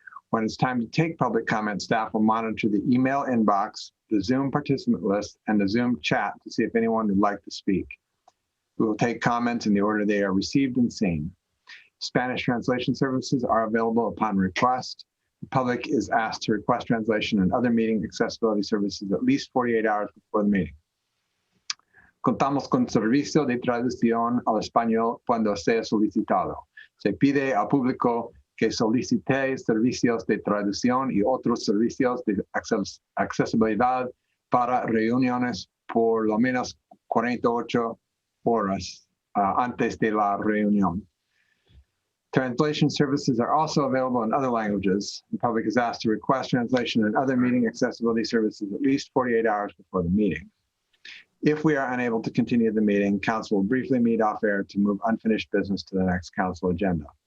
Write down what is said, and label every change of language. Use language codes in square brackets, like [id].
[en] When it's time to take public comment, staff will monitor the email inbox, the Zoom participant list, and the Zoom chat to see if anyone would like to speak. We will take comments in the order they are received and seen. Spanish translation services are available upon request. The public is asked to request translation and other meeting accessibility services at least 48 hours before the meeting. [es] Contamos con servicio de traducción al español cuando sea solicitado. Se pide al público que solicite servicios de traducción y otros servicios de accesibilidad para reuniones por lo menos 48 horas antes de la reunión. [en] Translation services are also available in other languages. The public is asked to request translation and other meeting accessibility services at least 48 hours before the meeting. If we are unable to continue the meeting, council will briefly meet off air to move unfinished business to the next council agenda.